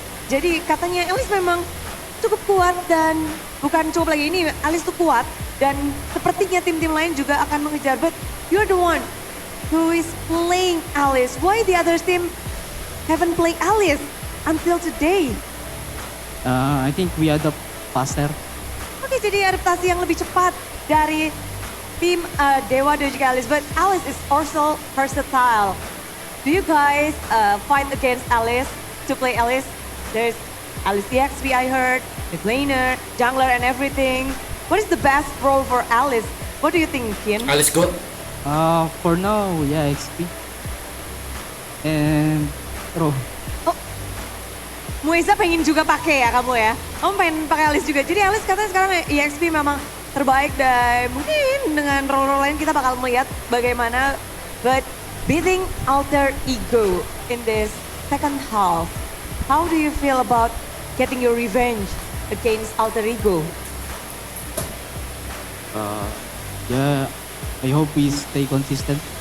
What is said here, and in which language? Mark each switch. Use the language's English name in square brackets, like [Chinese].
[Indonesian] Jadi katanya Alice memang cukup kuat dan bukan cukup lagi ini, Alice tuh kuat dan sepertinya tim-tim lain juga akan mengejar. [English] But you're the one who is playing Alice. Why the other team haven't played Alice until today? I think we adapt faster. [Indonesian] Oke, jadi adaptasi yang lebih cepat dari tim Dewa dan juga Alice. [English] But Alice is also versatile. Do you guys fight against Alice to play Alice? There's Alice EXP I heard, the laner, jungler and everything. What is the best role for Alice? What do you think, Kin? Alice good. For now, yeah, XP. And Ro. [Indonesian] Mueza pengen juga pakai ya kamu ya? Kamu pengen pakai Alice juga. Jadi Alice katanya sekarang EXP memang terbaik dan mungkin dengan role-role lain kita bakal melihat bagaimana. [English] But beating Alter Ego in this second half, how do you feel about getting your revenge against Alter Ego? Yeah, I hope we stay consistent.